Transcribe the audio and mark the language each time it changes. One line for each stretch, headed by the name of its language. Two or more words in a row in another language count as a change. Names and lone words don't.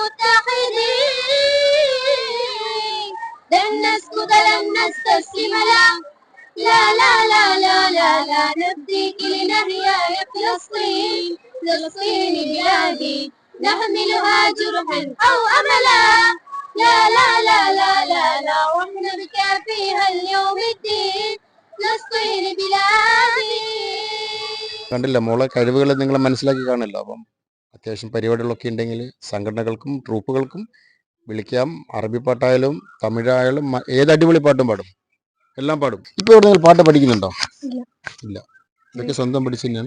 Arabic: متحدين لن نسكت لن نستسلم لا لا لا لا لا لا نبديك لنحيا يا فلسطين فلسطين بلادي نحملها جرحا أو أملا لا لا لا لا لا لا واحنا بك فيها اليوم الدين فلسطين بلادي.
Malayalam: കണ്ടില്ല മോളെ കഴിവുകൾ നിങ്ങൾ മനസ്സിലാക്കി കാണില്ല. അപ്പം അത്യാവശ്യം പരിപാടികളൊക്കെ ഉണ്ടെങ്കിൽ സംഘടനകൾക്കും ട്രൂപ്പുകൾക്കും വിളിക്കാം. അറബി പാട്ടായാലും തമിഴായാലും ഏത് അടിപൊളി പാട്ടും പാടും, എല്ലാം പാടും. ഇപ്പൊ എവിടെയെങ്കിലും പാട്ട് പഠിക്കുന്നുണ്ടോ? ഇല്ല. ഇതൊക്കെ സ്വന്തം പഠിച്ചു തന്നെയാണ്?